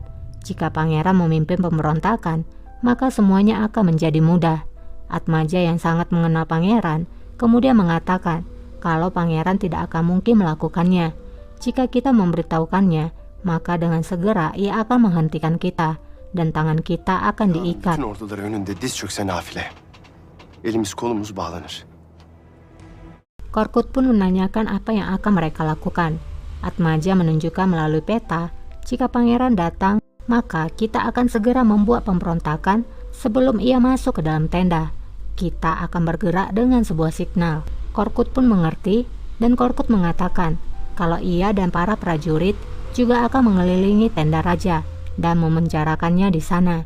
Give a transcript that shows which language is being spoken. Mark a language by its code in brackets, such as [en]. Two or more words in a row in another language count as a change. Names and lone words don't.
[id] Jika pangeran memimpin pemberontakan, maka semuanya akan menjadi mudah. Atmaja yang sangat mengenal pangeran kemudian mengatakan kalau pangeran tidak akan mungkin melakukannya. Jika kita memberitahukannya, maka dengan segera ia akan menghentikan kita dan tangan kita akan diikat. [tr] bütün orduları önünde diz çökse nafile. Elimiz kolumuz bağlanır. [id] Korkut pun menanyakan apa yang akan mereka lakukan. Atmaja menunjukkan melalui peta, jika pangeran datang, maka kita akan segera membuat pemberontakan sebelum ia masuk ke dalam tenda. Kita akan bergerak dengan sebuah signal. Korkut pun mengerti dan Korkut mengatakan kalau ia dan para prajurit juga akan mengelilingi tenda raja dan memenjarakannya di sana.